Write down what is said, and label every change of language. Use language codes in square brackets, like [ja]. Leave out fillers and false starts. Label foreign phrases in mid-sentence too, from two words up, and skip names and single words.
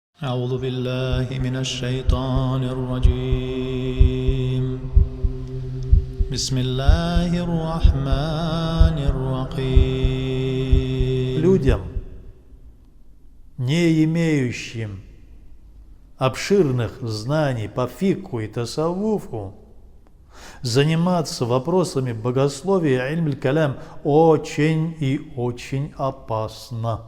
[ar] أعوذ بالله من الشيطان الرجيم بسم الله الرحمن الرحيم. [ru] Людям, не имеющим обширных знаний по фикху и тасаввуфу, заниматься вопросами богословия и иль-калям очень и очень опасно.